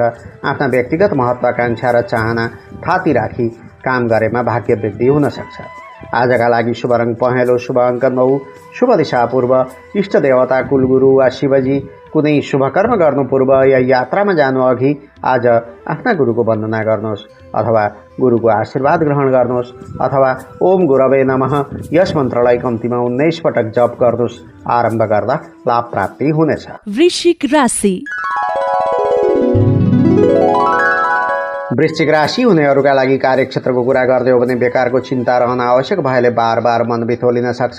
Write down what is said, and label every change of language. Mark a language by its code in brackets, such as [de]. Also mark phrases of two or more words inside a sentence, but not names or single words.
[ne] आफ्ना व्यक्तिगत महत्त्वाकांक्षा र चाहना थाती राखी काम गरेमा भाग्य वृद्धि हुन सक्छ। आजका लागि शुभ रङ पहेँलो, शुभ अङ्क 9, शुभ दिशा पूर्व। इष्ट देवता, कुलगुरु वा शिवजी। कुनै शुभ कर्म गर्नु पूर्व या यात्रामा जानु अघि आज आफ्ना गुरुको वन्दना गर्नुहोस् अथवा गुरुको आशीर्वाद ग्रहण गर्नुहोस् अथवा [sa] ओम गुरवे नमः [ne] यस मन्त्रलाई कम्तीमा 19 पटक जप गर्नुहोस्। आरम्भ गर्दा लाभ प्राप्ति हुनेछ। वृश्चिक राशि। वृश्चिक राशि हुनेहरूका लागि कार्यक्षेत्रको कुरा गर्दै हो भने बेकारको चिन्ता रहन आवश्यक भएले बार बार मन बिथोलिन सक्छ।